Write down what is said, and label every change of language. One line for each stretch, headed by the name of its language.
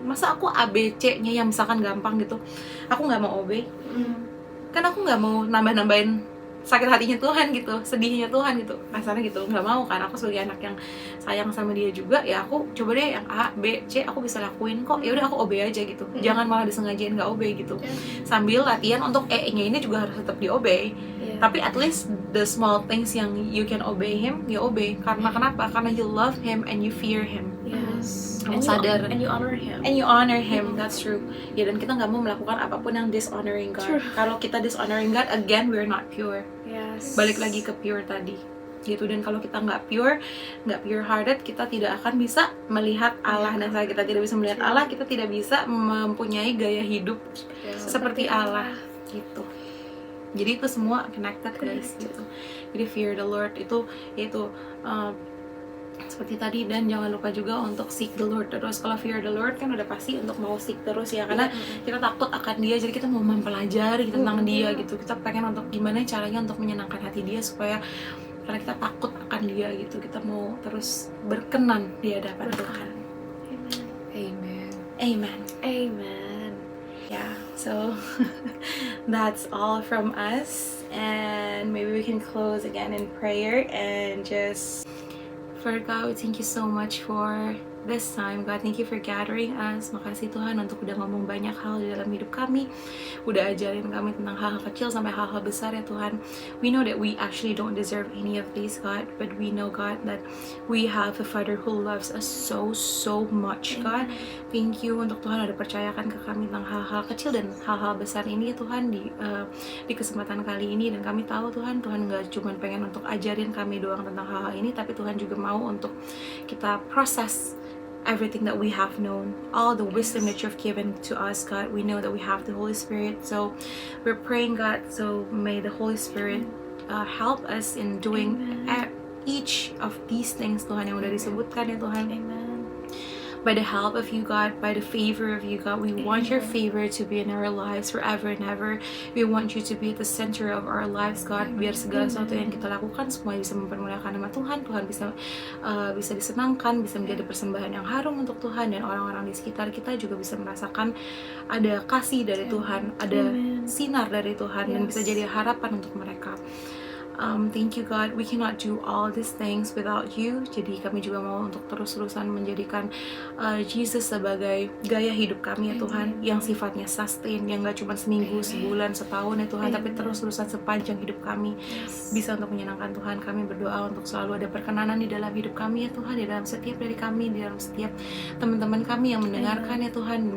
Indonesian: Masa aku A, B, C nya yang misalkan gampang gitu, aku nggak mau obey, kan aku nggak mau nambah-nambahin sakit hatinya Tuhan gitu, sedihnya Tuhan gitu, kasarnya gitu, nggak mau kan. Aku sebagai anak yang sayang sama dia juga, ya aku coba deh yang A, B, C aku bisa lakuin kok, ya udah aku obey aja gitu. Jangan malah disengajain nggak obey gitu. Sambil latihan untuk E-nya ini juga harus tetap diobey.
English: Tapi at least the small things yang you can obey him, ya obey. Karena kenapa? Karena you love him and you fear him. Yes.
Indonesian: Kamu sadar.
English: And you honor him. And you honor him, that's true.
Indonesian: Ya, dan kita nggak mau melakukan apapun yang dishonoring God.
English: Kalau kita dishonoring God, again we're not pure. Yes.
Indonesian: Balik lagi ke pure tadi, gitu. Dan kalau kita nggak pure hearted, kita tidak akan bisa melihat Allah. Dan saat kita tidak bisa melihat Allah, kita tidak bisa mempunyai gaya hidup seperti Allah, gitu. Jadi itu semua connected guys, gitu. Jadi fear the Lord itu seperti tadi. Dan jangan lupa juga untuk seek the Lord terus. Kalau fear the Lord kan udah pasti untuk mau seek terus ya, karena kita takut akan dia, jadi kita mau mempelajari tentang dia gitu. Kita pengen untuk gimana caranya untuk menyenangkan hati dia, supaya karena kita takut akan dia gitu, kita mau terus berkenan di hadapan Tuhan. Amen. Amen. Amen.
English: Yeah, so that's all from us, and maybe we can close again in prayer and just, Lord God, thank you so much for this time. God, thank you for gathering us.
Indonesian: Makasih Tuhan untuk udah ngomong banyak hal di dalam hidup kami, udah ajarin kami tentang hal-hal kecil sampai hal-hal besar ya Tuhan.
English: We know that we actually don't deserve any of these, God, but we know, God, that we have a Father who loves us so much, God.
Indonesian: Thank you untuk Tuhan udah percayakan ke kami tentang hal-hal kecil dan hal-hal besar ini ya Tuhan, di kesempatan kali ini. Dan kami tahu Tuhan gak cuma pengen untuk ajarin kami doang tentang hal-hal ini, tapi Tuhan juga mau untuk kita proses everything that we have known, all the wisdom that you've given to us, God.
English: We know that we have the Holy Spirit, so we're praying, God, so may the Holy Spirit help us in doing each of these things, Tuhan, yang udah disebutkan ya Tuhan. Amen. By the help of you, God, by the favor of you, God, we want your favor to be in our lives forever and ever. We want you to be at the center of our lives, God.
Indonesian: Biar segala sesuatu yang kita lakukan semua bisa mempermuliakan nama Tuhan. Tuhan bisa disenangkan, bisa menjadi persembahan yang harum untuk Tuhan, dan orang-orang di sekitar kita juga bisa merasakan ada kasih dari Tuhan, ada sinar dari Tuhan, dan bisa jadi harapan untuk mereka.
English: Thank you, God. We cannot do all these things without you.
Indonesian: Jadi kami juga mau untuk terus-terusan menjadikan Jesus sebagai gaya hidup kami ya Tuhan, yang sifatnya sustain, yang gak cuma seminggu, sebulan, setahun ya Tuhan, tapi terus-terusan sepanjang hidup kami bisa untuk menyenangkan Tuhan. Kami berdoa untuk selalu ada perkenanan di dalam hidup kami ya Tuhan, di dalam setiap dari kami, di dalam setiap teman-teman kami yang mendengarkan ya Tuhan.